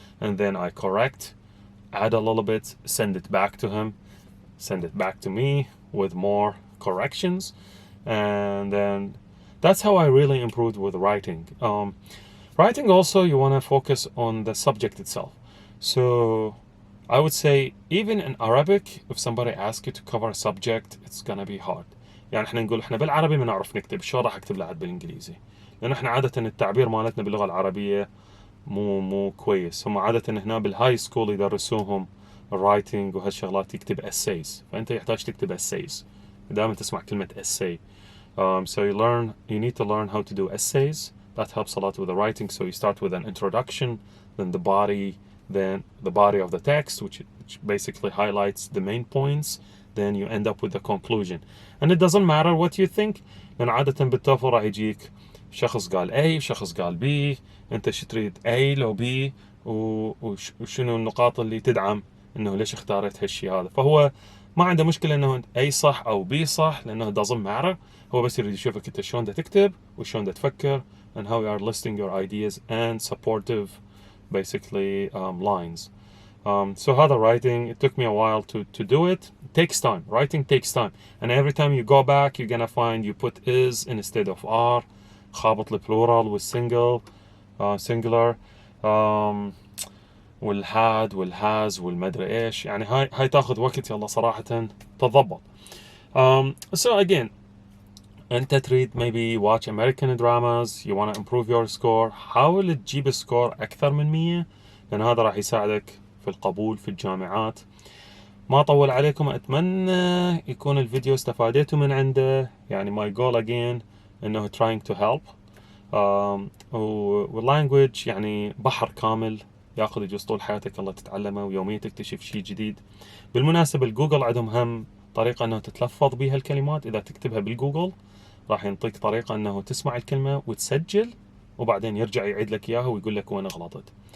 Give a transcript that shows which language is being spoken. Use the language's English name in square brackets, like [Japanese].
[English] And then I correct, add a little bit, send it back to him, send it back to me with more corrections. And then that's how I really improved with writing. Writing also, you want to focus on the subject itself. So I would say even in Arabic, if somebody asks you to cover a subject, it's gonna be hard. [Arabic] يعني احنا نقول احنا بالعربي ما نعرف نكتب، شو راح اكتب لعد بالانجليزي؟ لأن احنا عادة التعبير مالتنا باللغة العربية مو كويس. هم عادة هنا بالهاي سكول يدرسوهم الرايتنج وهالشغلات يكتب essays، فأنت يحتاج تكتب essays. دائما تسمع كلمة essay. [English] So you need to learn how to do essays. That helps a lot with the writing. So you start with an introduction, then the body of the text, which basically highlights the main points. Then you end up with the conclusion. And it doesn't matter what you think. [Arabic] لأن عادة بالتوفل راح يجيك شخص قال A وشخص قال B. أنت شو تريد A لو B وشنو النقاط اللي تدعم إنه ليش اختاريت هالشيء هذا. فهو ما عنده مشكلة إنه A صح أو B صح لأنه [English] doesn't matter. [Arabic] هو بس يريد يشوفك أنت شلون دا تكتب وشلون دا تفكر [English] and how you are listing your ideas and supportive basically lines. So هذا writing, it took me a while to do it. It takes time. Writing takes time. And every time you go back, you're gonna find you put is instead of are. [Arabic] خابط البلورال والسنجل singular والهاد والهاز والمدري ايش. يعني هاي تاخذ وقت يلا صراحة تضبط. [English] So again, [Arabic] انت تريد [English] maybe watch American dramas, you want to improve your score, [Arabic] حاول تجيب سكور اكثر من 100 لان هذا راح يساعدك في القبول في الجامعات. ما طول عليكم، اتمنى يكون الفيديو استفادتوا من عنده. [English] يعني my goal again انه trying to help. [Arabic] واللانجوج يعني بحر كامل ياخذ يجوز طول حياتك الله تتعلمه ويوميا تكتشف شيء جديد. بالمناسبة الجوجل عندهم هم طريقة انه تتلفظ بها الكلمات. اذا تكتبها بالجوجل راح ينطيك طريقة انه تسمع الكلمة وتسجل وبعدين يرجع يعيد لك اياها ويقول لك وين غلطت.